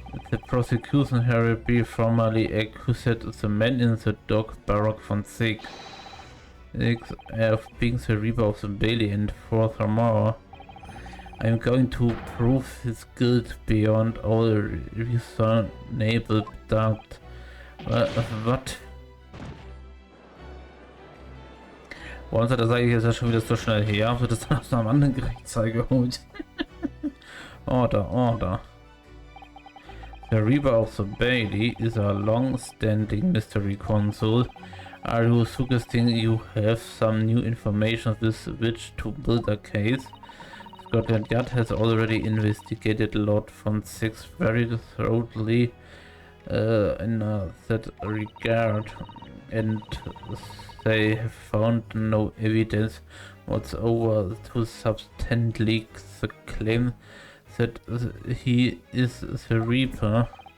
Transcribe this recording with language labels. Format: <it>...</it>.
<en>The prosecution hurriedly formally accused the man in the dock, Barak von Six, of being the Reaper of the Bailey, and furthermore, I am going to prove his guilt beyond all reasonable doubt. What?</en> <de>Wollen Sie das eigentlich jetzt schon wieder so schnell her? Wird das dann aus einem anderen Gerichtssaal geholt?</de> <en>Order. The Reaper of the Bailey is a long-standing mystery console. Are you suggesting you have some new information with which to build a case? Scotland Yard has already investigated Lord von Six very thoroughly in that regard, and they have found no evidence whatsoever to substantiate the claim that he is the Reaper.</en>